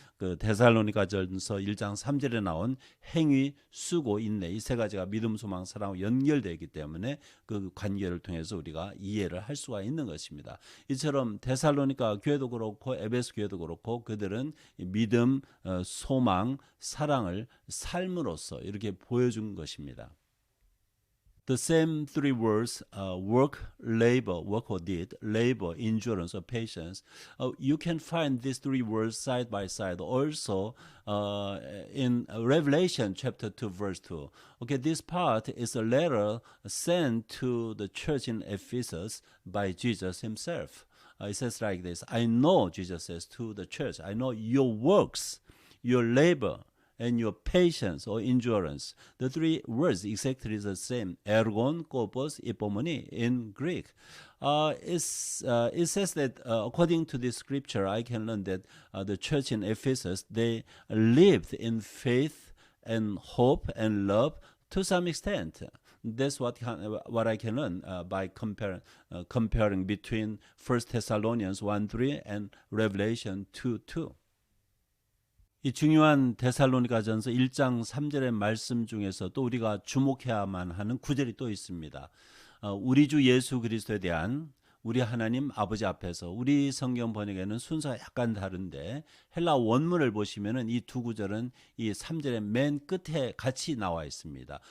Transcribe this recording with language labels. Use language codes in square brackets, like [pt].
[ko] 그 데살로니가전서 1장 3절에 나온 행위, 수고, 인내 이 세 가지가 믿음, 소망, 사랑과 연결되어 있기 때문에 그 관계를 통해서 우리가 이해를 할 수가 있는 것입니다. 이처럼 데살로니가 교회도 그렇고 에베소 교회도 그렇고 그들은 믿음, 소망, 사랑을 삶으로써 이렇게 보여준 것입니다. [en] The same three words, work, labor, work or deed, labor, endurance or patience. You can find these three words side by side also in Revelation chapter 2 verse 2. Okay, this part is a letter sent to the church in Ephesus by Jesus himself. It says like this: I know, Jesus says to the church, I know your works, your labor, and your patience or endurance. The three words exactly the same. Ergon, kopos, ipomoni in Greek. It says that according to this scripture, I can learn that the church in Ephesus, they lived in faith and hope and love to some extent. That's what I can learn by comparing between 1 Thessalonians 1:3 and Revelation 2:2. [ko] 이 중요한 데살로니가전서 1장 3절의 말씀 중에서 또 우리가 주목해야만 하는 구절이 또 있습니다. 우리 주 예수 그리스도에 대한 우리 하나님 아버지 앞에서, 우리 성경 번역에는 순서가 약간 다른데 헬라 원문을 보시면은 이 두 구절은 이 3절의 맨 끝에 같이 나와 있습니다.